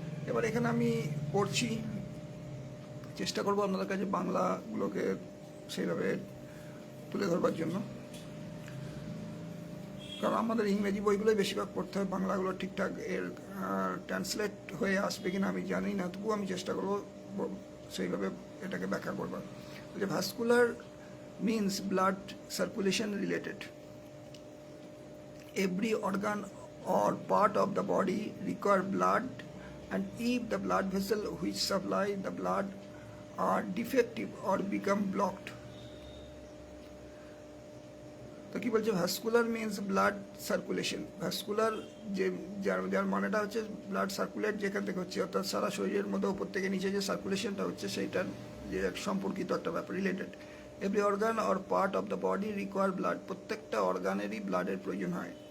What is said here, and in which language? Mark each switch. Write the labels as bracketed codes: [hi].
[bn] এবার এখানে আমি পড়ছি, চেষ্টা করবো আপনাদের কাছে বাংলাগুলোকে সেইভাবে তুলে ধরবার জন্য, কারণ আমাদের ইংরেজি বইগুলোই বেশিরভাগ পড়তে হয়, বাংলাগুলো ঠিকঠাক এর ট্রান্সলেট হয়ে আসবে কিনা আমি জানি না, তবুও আমি চেষ্টা করবো সেইভাবে এটাকে ব্যাখ্যা করবার। যে vascular [en] means blood circulation related. Every organ or part of the body require blood, and if the blood vessel which supply the blood are defective or become blocked. [bn] তো কি বলছে, [en] Vascular means blood circulation. [bn] Vascular যে যার মানেটা হচ্ছে blood circulate যেখান থেকে হচ্ছে, অর্থাৎ সারা শরীরের মধ্যে উপর থেকে নিচে যে সার্কুলেশনটা হচ্ছে সেইটার যে এক সম্পর্কিত একটা ব্যাপার, related. [en] every organ or part of the body require blood, [bn] প্রত্যেকটা অর্গানেরই ব্লাডের প্রয়োজন হয়।